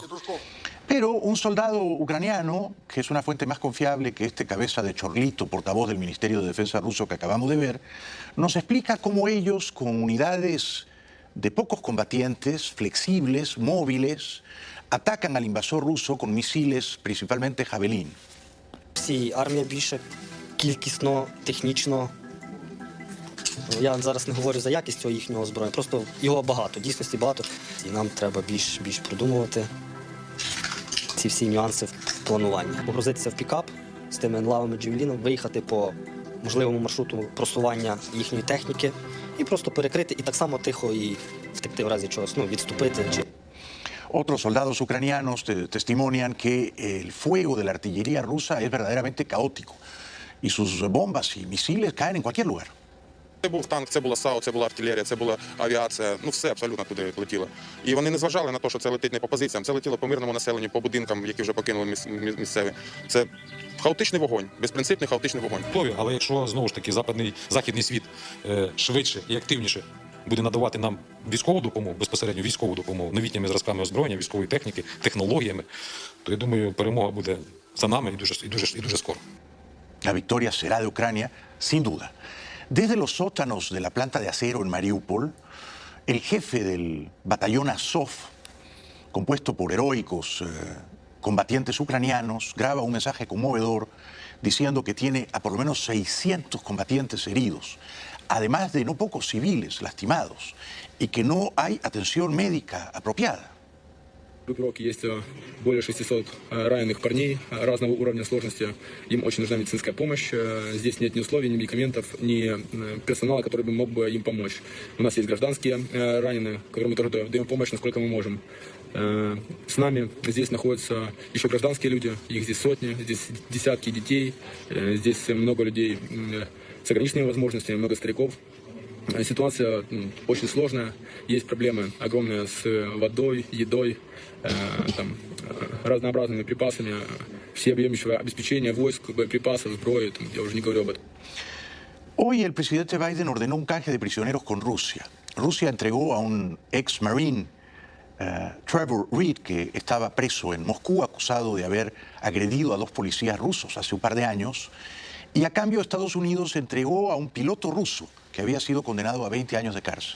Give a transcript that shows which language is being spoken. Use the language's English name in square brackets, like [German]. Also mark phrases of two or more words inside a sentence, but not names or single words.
[Spanish] Pero un soldado ucraniano, que es una fuente más confiable que este cabeza de chorlito, portavoz del Ministerio de Defensa ruso que acabamos de ver, nos explica cómo ellos, con unidades de pocos combatientes, flexibles, móviles, atacan al invasor ruso con misiles, principalmente Javelin. [Ukrainian] Всі армія більше кількісно, технічно. Я зараз не говорю за якість цього їхнього озброєння, просто його багато, дійсності багато. І нам треба більш продумувати ці всі нюанси в плануванні. Погрузитися в пікап з тими енлавами Джевеліном, виїхати по можливому маршруту просування їхньої техніки і просто перекрити, і так само тихо і втекти в разі чогось, відступити. [Spanish] Otros soldados ucranianos testimonian que el fuego de la artillería rusa es verdaderamente caótico y sus bombas y misiles caen en cualquier lugar. [Ukrainian] Це був танк, це була САУ, це була артилерія, це була авіація, все абсолютно туди летіло. І вони не зважали на те, що це летить не по позиціям, це летіло по мирному населенню, по будинкам, які вже покинули місцеві. Це хаотичний вогонь, безпринципний хаотичний вогонь. Але якщо, знову ж таки, західний світ швидше і активніше буде надавати нам військову допомогу, безпосередньо військову допомогу, новітніми зразками озброєння, військової техніки, технологіями, то, я думаю, перемога буде за нами і дуже скоро. [Spanish] La victoria será de Ucrania, sin duda. Desde los sótanos de la planta de acero en Mariupol, el jefe del batallón Azov, compuesto por heroicos combatientes ucranianos, graba un mensaje conmovedor diciendo que tiene a por lo menos 600 combatientes heridos, además de no pocos civiles lastimados, y que no hay atención médica apropiada. [Russian] Есть более 600 раненых парней разного уровня сложности. Им очень нужна медицинская помощь. Здесь нет ни условий, ни медикаментов, ни персонала, который мог бы им помочь. У нас есть гражданские раненые, которым мы тоже даем помощь, насколько мы можем. С нами здесь находятся еще гражданские люди, их здесь сотни, здесь десятки детей, здесь много людей с ограниченными возможностями, много стариков. Ситуация очень сложная, есть проблемы огромные с водой, едой, разнообразными припасами, всеобъемлющего обеспечения войск, боеприпасов, сброи, я уже не говорю об этом. [Spanish] Hoy el presidente Biden ordenó un canje de prisioneros con Rusia. Rusia entregó a un ex-marine, Trevor Reed, que estaba preso en Moscú, acusado de haber agredido a 2 policías rusos hace un par de años, y a cambio Estados Unidos entregó a un piloto ruso que había sido condenado a 20 años de cárcel.